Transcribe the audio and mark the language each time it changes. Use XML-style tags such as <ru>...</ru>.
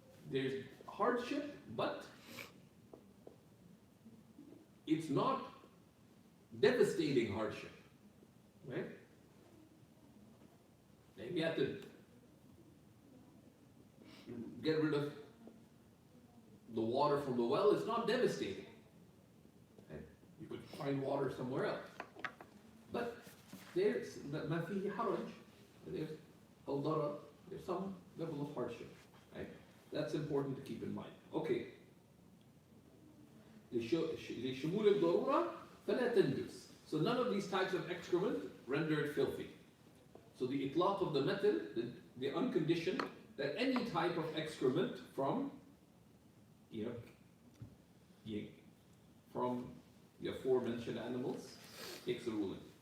<en>There's hardship, but it's not devastating hardship. Right? Maybe you have to get rid of the water from the well. It's not devastating. Right? You could find water somewhere else. But there's</en> <ar>ما فيه حرج.</ar> <en>There's al-darar. There's some level of hardship. Right? That's important to keep in mind. Okay.</en> <ar>لشمول الضرورة فلا تنجس.</ar> <en>So none of these types of excrement render it filthy. So the itlaq of the method, the unconditioned, that any type of excrement from the aforementioned animals takes a ruling.</en>